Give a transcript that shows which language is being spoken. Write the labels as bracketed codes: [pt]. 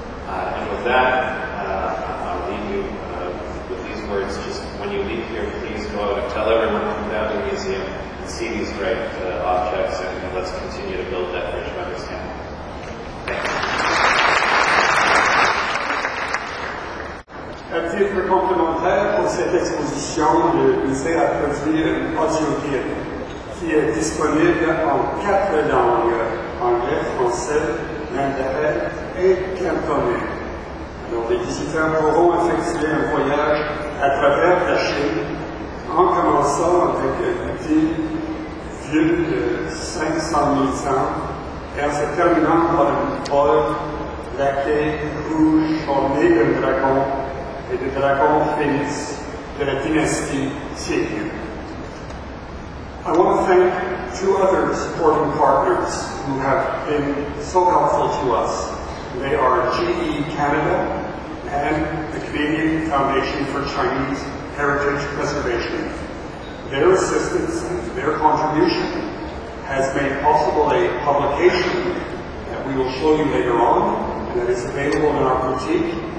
[en] And with that, I'll leave you with these words. Just when you leave here, please go out and tell everyone to come down to the museum and see these great objects, and let's continue to build that bridge of understanding. Thank you. [fr] À titre complémentaire pour cette exposition, le musée a produit une audioguide qui est disponible en 4 langues, anglais, français, mandarin et cantonais. Alors les visiteurs pourront effectuer un voyage à travers la Chine en commençant avec un petit vieux de 500 000 ans et en se terminant par une folle la quai rouge ornée d'un dragon et de dragon phénix de la dynastie Qing. [en] I want to thank two other supporting partners who have been so helpful to us. They are GE Canada and the Canadian Foundation for Chinese Heritage Preservation. Their assistance and their contribution has made possible a publication that we will show you later on and that is available in our boutique.